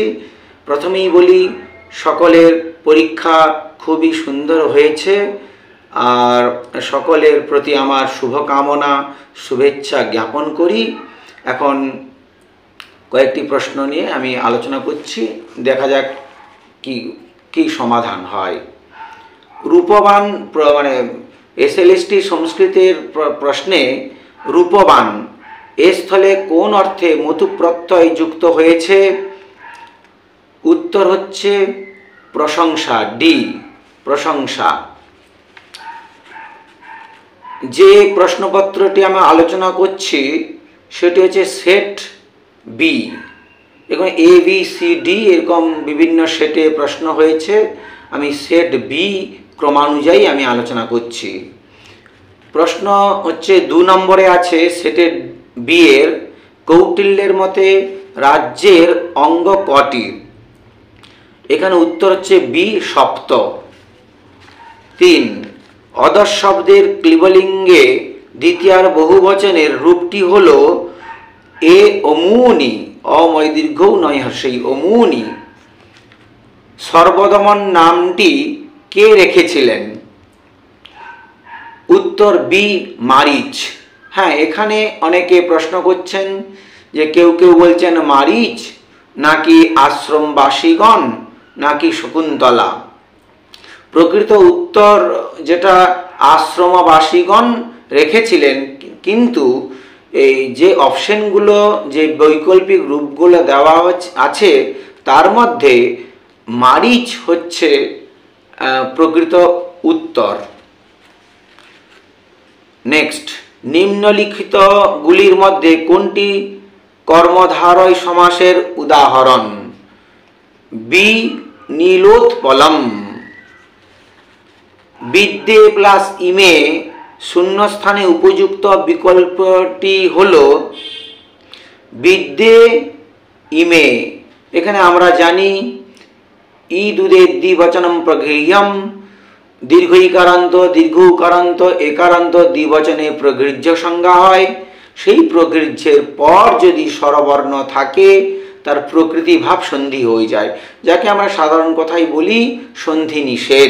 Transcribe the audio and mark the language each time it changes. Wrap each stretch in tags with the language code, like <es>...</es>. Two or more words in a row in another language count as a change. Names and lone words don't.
<bn>প্রথমেই বলি, সকলের পরীক্ষা খুবই সুন্দর হয়েছে আর সকলের প্রতি আমার শুভকামনা শুভেচ্ছা জ্ঞাপন করি। এখন কয়েকটি প্রশ্ন নিয়ে আমি আলোচনা করছি, দেখা যাক কি সমাধান হয়। रूपवान মানে এসএলএসটি সংস্কৃতের প্রশ্নে রূপবান এ স্থলে কোন অর্থে মতু প্রত্যয় যুক্ত হয়েছে? উত্তর হচ্ছে প্রশংসা, ডি প্রশংসা। যে প্রশ্নপত্রটি আমি আলোচনা করছি সেটি হচ্ছে সেট বি। এখানে এ বি সি ডি এরকম বিভিন্ন সেটে প্রশ্ন হয়েছে, আমি সেট বি ক্রমানুযায়ী আমি আলোচনা করছি। প্রশ্ন হচ্ছে 2 নম্বরে আছে সেটের বি এর কৌটিল্যের মতে রাজ্যের অঙ্গ কটি? এখানে উত্তর হচ্ছে বি সপ্ত। 3 অদর্শ শব্দের ক্লীবলিঙ্গে দ্বিতীয়ার বহুবচনের রূপটি হলো এ অমুনি, অময় দীর্ঘৌ নয় হর্ষই অমুনি। সর্বদমন নামটি কে रेखेছিলেন? উত্তর বি মারীচ। হ্যাঁ, এখানে অনেকে প্রশ্ন करছেন যে কেউ কেউ বলছেন মারিচ নাকি আশ্রমবাসীগণ নাকি শকুন্তলা। প্রকৃত উত্তর যেটা আশ্রমবাসীগণ রেখেছিলেন, কিন্তু এই যে অপশনগুলো যে বৈকল্পিক রূপগুলো দেওয়া আছে তার মধ্যে मारीच হচ্ছে প্রকৃত উত্তর। নেক্সট, নিম্নলিখিত গুলির মধ্য কোনটি কর্মধারয় সমাসের উদাহরণ? বি নীলোৎপলম। বিদ্যে প্লাস ইমে শূন্যস্থানে উপযুক্ত বিকল্পটি হলো বিদ্যে ইমে। এখানে আমরা জানি</bn> <sa>ই দুধে দ্বিবচনম প্রগৃহ্যম,</sa> <bn>দীর্ঘ ইকারান্ত দীর্ঘ উকারান্ত একারান্ত দ্বিবচনে প্রগৃহ্য সংজ্ঞা হয়। সেই প্রগৃহ্যের পর যদি স্বরবর্ণ থাকে তার প্রকৃতি ভাব সন্ধি হয়ে যায়, যাকে আমরা সাধারণ কথাই বলি সন্ধি নিষেধ।</bn>